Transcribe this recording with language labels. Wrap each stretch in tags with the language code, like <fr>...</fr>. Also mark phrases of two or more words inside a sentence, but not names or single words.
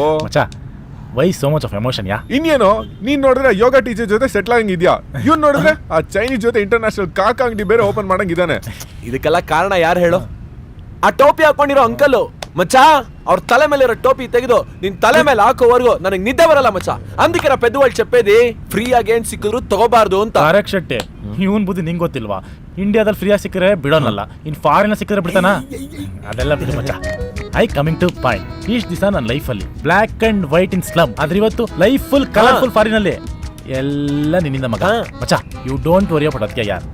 <en>ಮಚ್ಚಾ. why so much of emotion ya?</en> <kn>ಇನ್ನೇನೋ ನೀನ್ ನೋಡಿದ್ರೆ</kn> <en>yoga teacher</en> <kn>ಜೊತೆ ಸೆಟ್ಲ್ ಆಗಿದ್ಯಾ, ಇವ್ನ್ ನೋಡಿದ್ರೆ ಆ ಚೈನೀಸ್ ಜೊತೆ ಇಂಟರ್ನ್ಯಾಷನಲ್ ಕಾಕ ಅಂಗಡಿ ಬೇರೆ ಓಪನ್ ಮಾಡಂಗಿದ್ದಾನೆ. ಇದಕ್ಕೆಲ್ಲ ಕಾರಣ ಯಾರು ಹೇಳು? ಆ ಟೋಪಿ ಹಾಕೊಂಡಿರೋ ಅಂಕಲು ಮಚ್ಚಾ. ಅವ್ರ ತಲೆ ಮೇಲೆ ಇರೋ ಟೋಪಿ ತೆಗೆದು ನಿನ್ ತಲೆ ಮೇಲೆ ಹಾಕೋವರೆಗೂ ನನಗೆ ನಿದ್ದೆ ಬರಲ್ಲ ಮಚ್ಚಾ.</kn> <te>అందుకే పెద్దవాళ్ళు చెప్పేది</te> <kn>ಫ್ರೀ ಆಗಿ ಏನ್ ಸಿಕ್ಕಿದ್ರು ತಗೋಬಾರ್ದು ಅಂತ. ಕರೆಕ್ಟ್ ಶೆಟ್ಟಿ, ಇವನ್ ಬುದ್ಧಿ ನಿಂಗೆ ಗೊತ್ತಿಲ್ವಾ? ಇಂಡಿಯಾದಲ್ಲಿ ಫ್ರೀಯಾಗಿ ಸಿಕ್ಕರೆ ಬಿಡೋನಲ್ಲ,</kn> <en>in foreign</en> <kn>ಸಿಕ್ಕರೆ ಬಿಡ್ತಾನ? ಅದೆಲ್ಲ ಬಿಡು ಮಚ್ಚಾ.</kn> <en>I coming to point.</en> <kn>ಇಷ್ಟು ದಿವಸ ನನ್ನ ಲೈಫಲ್ಲಿ</kn> <en>black and white in slum,</en> <kn>ಆದ್ರೆ ಇವತ್ತು</kn> <en>life full colourful</en> <kn>ಫಾರಿನ್ ಅಲ್ಲಿ. ಎಲ್ಲ ನಿನ್ನಿಂದ ಮಗ ಮಚ್ಚಾ.</kn> <en>you don't worry about</en> <kn>ಅದಕ್ಕೆ ಯಾರು.</kn>